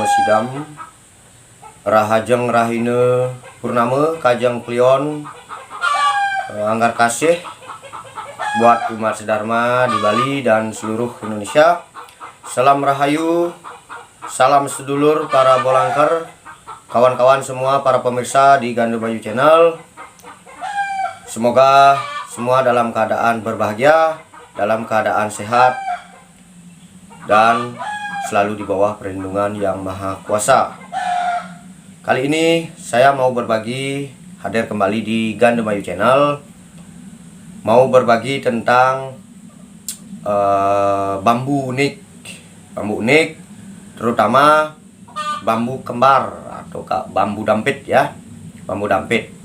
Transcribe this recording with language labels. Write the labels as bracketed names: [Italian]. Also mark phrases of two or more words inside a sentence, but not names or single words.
[Indonesian] Sidam, Rahajeng Rahine Purnama Kajeng Klion, Anggar Kasih buat umat sedharma di Bali dan seluruh Indonesia. Salam Rahayu, salam sedulur para bolangker, kawan-kawan semua para pemirsa di Gandobayu Channel. Semoga semua dalam keadaan berbahagia, dalam keadaan sehat, dan selalu di bawah perlindungan Yang Maha Kuasa. Kali ini saya mau berbagi, hadir kembali di Gandobayu Channel, mau berbagi tentang bambu unik, terutama bambu kembar atau bambu dampit ya, bambu dampit.